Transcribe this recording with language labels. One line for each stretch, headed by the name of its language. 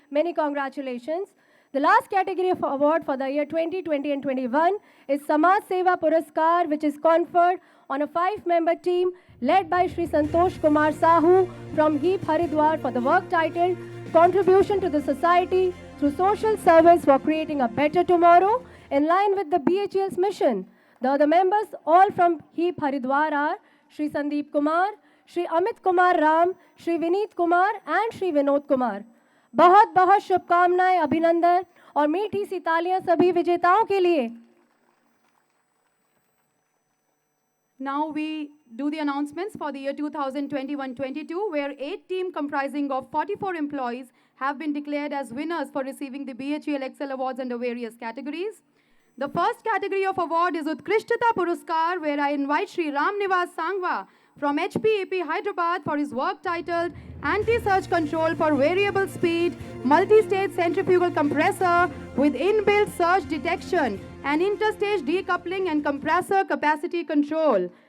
English: Many congratulations. The last category of award for the year 2020 and 21 is Samaj Seva Puraskar, which is conferred on a 5-member team led by Shri Santosh Kumar Sahu from HEEP Haridwar for the work titled Contribution to the Society through Social Service for Creating a Better Tomorrow in line with the BHEL's mission. The other members, all from HEEP Haridwar, are Shri Sandeep Kumar, Shri Amit Kumar Ram, Shri Vineet Kumar, and Shri Vinod Kumar.
Hindi: बहुत बहुत शुभकामनाएं, अभिनंदन और मीठी सी तालियां सभी विजेताओं के लिए.
English: Now we do the announcements for the year 2021-22, where 8 teams comprising of 44 employees have been declared as winners for receiving the BHEL Excel Awards under various categories. The first category of award is Utkrishtata Puraskar, where I invite Shri Ram Nivas Sangwa from HPEP Hyderabad for his work titled Anti-Surge Control for Variable Speed Multi-Stage Centrifugal Compressor with Inbuilt Surge Detection and Interstage Decoupling and Compressor Capacity Control.